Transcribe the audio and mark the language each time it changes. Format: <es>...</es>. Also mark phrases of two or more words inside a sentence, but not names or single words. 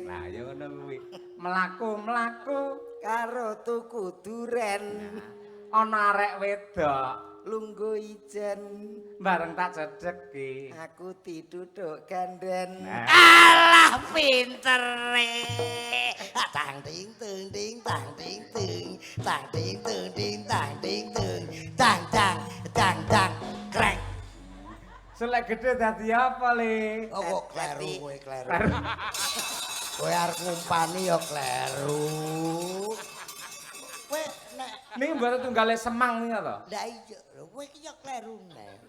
<jv>Nah, ya ngono kuwi. Mlaku-mlaku karo tuku duren, ana arek wedok lungguh ijen. bareng tak cedheki. Aku diduduk ganden. Nah. Alah pintere. Tang ting tung ting tang ting tung. Tang ting tung ting tang ting tung. Tang tang tang tang krek. Selek gede dadi apa le? Oh kok kleru kowe kleru. Kowe arep ngumpani ya kleru. Kowe nek Niki mboten tunggale semang niku to. lah iya lho kowe iki ya kleru nek.</jv>